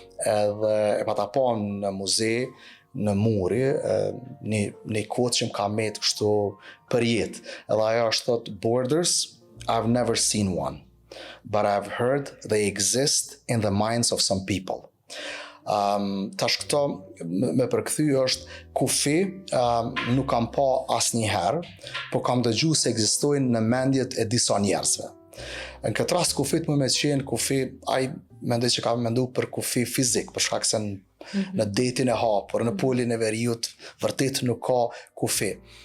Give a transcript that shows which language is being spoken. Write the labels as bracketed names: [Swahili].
[Albanian] Edhe e pata po në muze, në muri, një quote që më ka met kështu për jetë. Edhe ajo është thot, [English] borders, I've never seen one, but I've heard they exist in the minds of some people. [Albanian] Tash këto me përkthy është kufi, nuk kam pa asnjëherë, po kam dëgjuar se ekzistojnë në mendjet e disa njerëzve. Në këtë rast kufit më me qenë kufi, ai mendoj që ka mendu për kufi fizik, për shkak se në detin e hapur, në polin e veriut, vërtet nuk ka kufi.